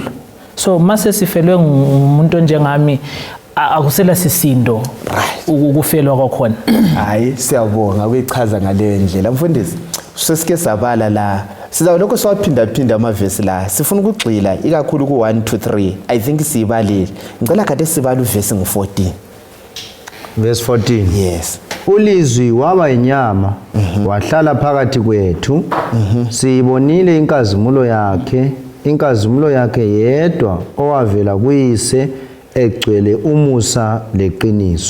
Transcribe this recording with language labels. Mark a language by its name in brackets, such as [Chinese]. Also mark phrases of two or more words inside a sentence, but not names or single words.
[North Ndebele] So mase sifelwe ngumuntu njengami akusela sisindo ukufelwa kwakhona. Hayi siyabonga ukuyichaza ngale ndlela. Mfundisi, sesike sabala la. Sizawuloko siwaphinda amavesi la. Sifuna ukugxila ikakhulu ku 1 to 3. [English] I think sibalile. [North Ndebele] Ngicela kade sibala uvesi ngu14. [English] Verse 14. Yes. [North Ndebele] Ulizwi waba inyama wahlala phakathi kwethu siyibonile inkazimulo yakhe yedwa owavela kuyise egcwele umusa leqiniso.